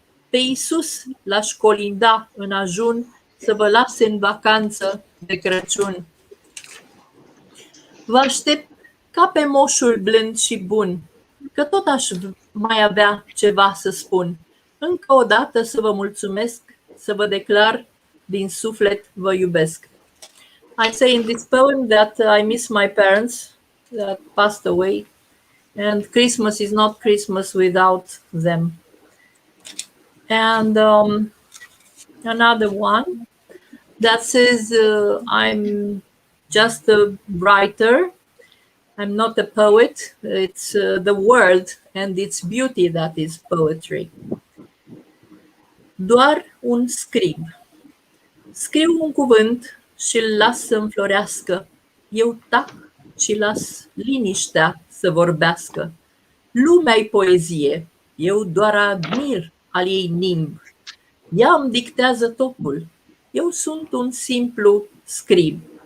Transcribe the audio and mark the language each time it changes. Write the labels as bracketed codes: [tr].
[ro] Pe Iisus l-aș colinda în ajun să vă lase în vacanță de Crăciun. Vă aștept ca pe moșul blând și bun, că tot aș mai avea ceva să spun. Încă o dată să vă mulțumesc, să vă declar din suflet vă iubesc. [en] I say in this poem that I miss my parents that passed away, and Christmas is not Christmas without them. And another one that says I'm just a writer, I'm not a poet, it's the world and its beauty that is poetry. [ro] Doar un scrib. Scriu un cuvânt și îl las să înflorească. Eu tac și las liniștea să vorbească. Lumea-i poezie, eu doar admir al ei nimb. Ea îmi dictează totul, eu sunt un simplu scrib.